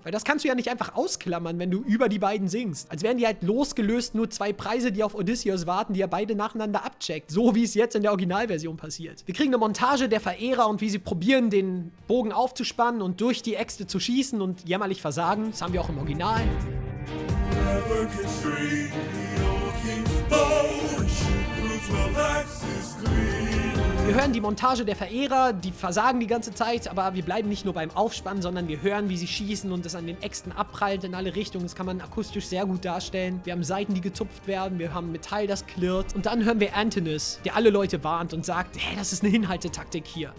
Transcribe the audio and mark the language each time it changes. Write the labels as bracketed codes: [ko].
[de] Weil das kannst du ja nicht einfach ausklammern, wenn du über die beiden singst. Als wären die halt losgelöst nur zwei Preise, die auf Odysseus warten, die er beide nacheinander abcheckt. So wie es jetzt in der Originalversion passiert. Wir kriegen eine Montage der Verehrer und wie sie probieren, den Bogen aufzuspannen und durch die Äxte zu schießen und jämmerlich versagen. Das haben wir auch im Original. [en] Never constrain the old king's bow and shoot through 12 axes clean. [de] Wir hören die Montage der Verehrer, die versagen die ganze Zeit, aber wir bleiben nicht nur beim Aufspannen, sondern wir hören, wie sie schießen und es an den Äxten abprallt in alle Richtungen. Das kann man akustisch sehr gut darstellen. Wir haben Saiten, die gezupft werden, wir haben Metall, das klirrt. Und dann hören wir Antinous, der alle Leute warnt und sagt, hey, das ist eine Hinhaltetaktik hier.